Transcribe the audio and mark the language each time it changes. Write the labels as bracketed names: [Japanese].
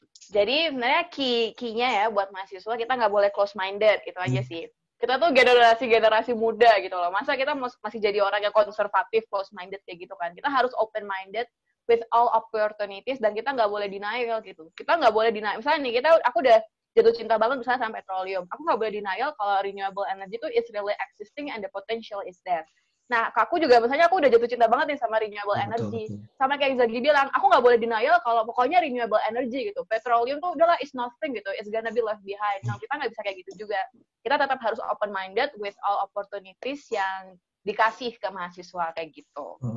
[Indonesian] Jadi sebenarnya key-nya ya buat mahasiswa, kita nggak boleh close-minded, gitu aja sih. Kita tuh generasi muda gitu loh. Masa kita masih jadi orang yang konservatif, close-minded kayak gitu kan. Kita harus [English] open-minded with all opportunities, [Indonesian] dan kita nggak boleh denial gitu. Kita nggak boleh denial. Misalnya nih, aku udah jatuh cinta banget misalnya sama petroleum. Aku nggak boleh denial kalau [English] renewable energy [Indonesian] itu [English] is really existing and the potential is there. [Indonesian] Nah, aku juga misalnya aku udah jatuh cinta banget nih sama renewable energy. Betul. Sama kayak Zagi bilang, aku nggak boleh denial kalau pokoknya renewable energy gitu. Petroleum tuh udahlah [English] is nothing [Indonesian] gitu. [English] It's gonna be left behind. [Indonesian] Nah, kita nggak bisa kayak gitu juga. Kita tetap harus [English] open-minded with all opportunities [Indonesian] yang dikasih ke mahasiswa kayak gitu.